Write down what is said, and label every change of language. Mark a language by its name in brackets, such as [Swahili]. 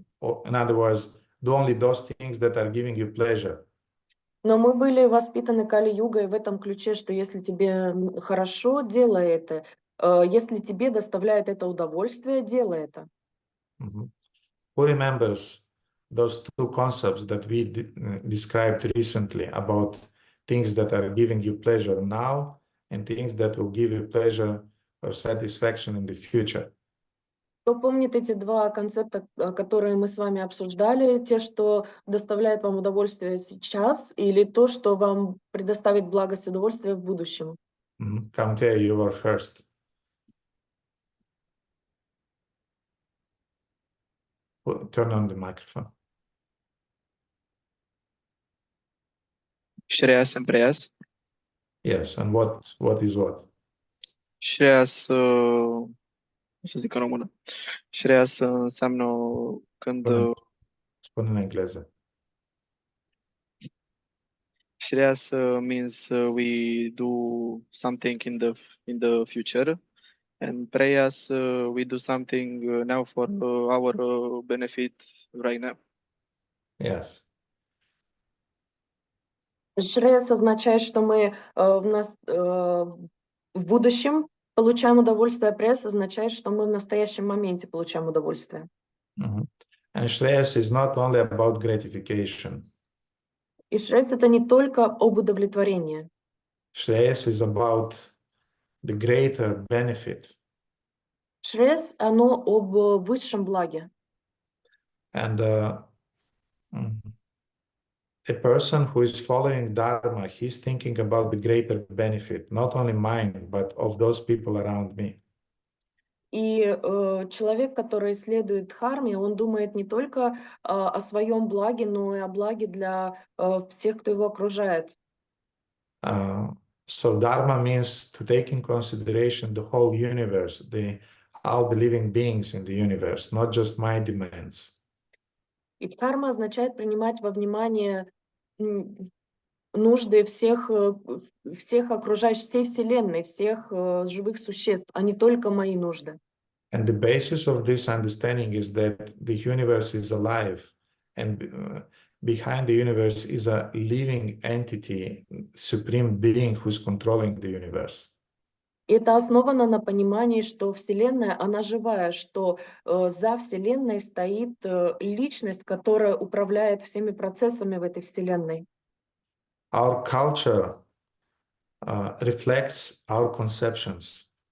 [English] Or, in other words, do only those things that are giving you pleasure. [Russian] Но мы были воспитаны Кали-югой в этом ключе, что если тебе хорошо, делай это. Если тебе доставляет это удовольствие, делай это. [English] Who remembers those two concepts that we described recently about things that are giving you pleasure now and things that will give you pleasure or satisfaction in the future? [Russian] Кто помнит эти два концепта, которые мы с вами обсуждали, те, что доставляет вам удовольствие сейчас, или то, что вам предоставит благость и удовольствие в будущем? [English] Kamte, you were first. Turn on the microphone. Shreya Prayas. Yes, and what is what? [Romanian] Shreas, cum să zic în română? Shreas înseamnă când... Spune în engleză. [English] Shreas means we do something in the future, and Prayas we do something now for our benefit right now. Yes. [Russian] Шрес означает, что мы в будущем получаем удовольствие, а пресс означает, что мы в настоящем моменте получаем удовольствие. [English] And Shreyas is not only about gratification. [Russian] И шрес — это не только об удовлетворении. [English] Shreyas is about the greater benefit. [Russian] Шрес — оно об высшем благе. [English] And a person who is following Dharma, he's thinking about the greater benefit, not only mine, but of those people around me. [Russian] И человек, который следует дхарме, он думает не только о своем благе, но и о благе для всех, кто его окружает. [English] So Dharma means to take in consideration the whole universe, all the living beings in the universe, not just my demands. [Russian] И дхарма означает принимать во внимание нужды всех окружающих, всей Вселенной, всех живых существ, а не только мои нужды. [English] And the basis of this understanding is that the universe is alive, and behind the universe is a living entity, supreme being who's controlling the universe. [Russian] Это основано на понимании, что Вселенная, она живая, что за Вселенной стоит личность, которая управляет всеми процессами в этой Вселенной. [English] Our culture reflects our conceptions.